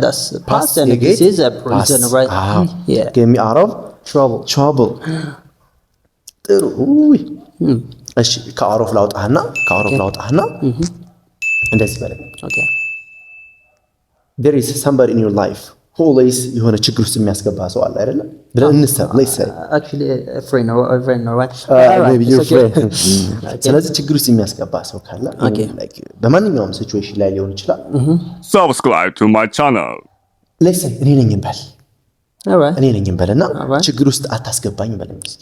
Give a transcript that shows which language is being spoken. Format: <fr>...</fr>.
<en>That's past and this is a present, right? Yeah. Get me out of trouble.</en> <am>ጥሩ። እሺ ከአውሮፍ ላውጣህና እንደዚህ በለኝ።</am> <en>Okay. There is somebody in your life</en> <am>ኦልዌይስ የሆነ ችግር ውስጥ የሚያስገባ ሰው አለ አይደለም ብለን እንሰብ</am> <en>let's say actually a friend or right maybe your friend</en> <am>ስለዚህ ችግር ውስጥ የሚያስገባ ሰው ካለ በማንኛውም ሲቹዌሽን ላይ ሊሆን ይችላል</am> <en>subscribe to my channel let's say</en> <am>እኔ ነኝ እንበል እኔ ነኝ እንበልና ችግር ውስጥ አታስገባኝ በለኝ</am>